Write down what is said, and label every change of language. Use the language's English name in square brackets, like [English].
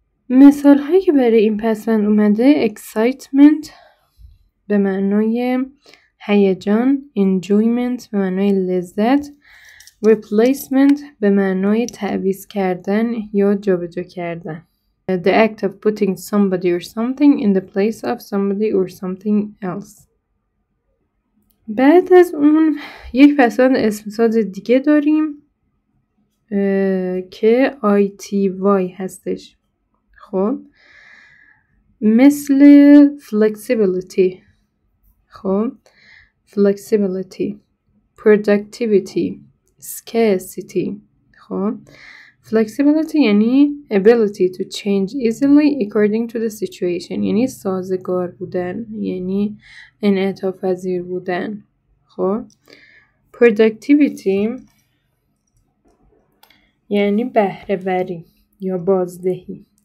[Persian] مثال هایی که برای این پسوند اومده excitement به معنای هیجان، enjoyment به معنای لذت، replacement به معنای تعویض کردن یا جابجا کردن. [English] The act of putting somebody or something in the place of somebody or something else. [Persian] بعد از اون یک پسوند اسمساز دیگه داریم که ITY هستش. خب مثل flexibility، خب flexibility، productivity، scarcity. خب flexibility یعنی [English] ability to change easily according to the situation، [Persian] یعنی سازگار بودن، یعنی انعطاف پذیر بودن. خب productivity یعنی بهره وری یا بازدهی.